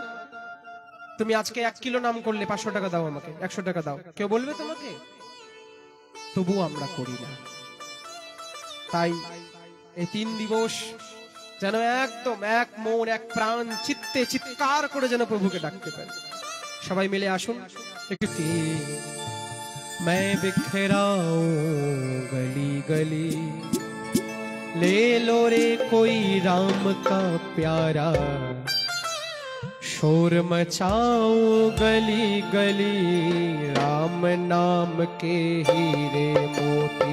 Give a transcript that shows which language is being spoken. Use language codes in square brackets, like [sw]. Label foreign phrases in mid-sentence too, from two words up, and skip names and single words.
[bn] তুমি আজকে 1 কিলো নাম করলে 500 টাকা দাও আমাকে, 100 টাকা দাও, কেউ বলবে তোমাকে? তবু আমরা করি না। তাই এই 3 দিবস যেন একদম এক মন, এক প্রাণ চিত্তে চিৎকার করে যেন প্রভুকে ডাকতে পারি। সবাই মিলে আসুন একটু। [hi] मैं बिखराऊं गली गली, ले लो रे कोई राम का प्यारा, शोर मचाऊं गली गली, राम नाम के हीरे मोती।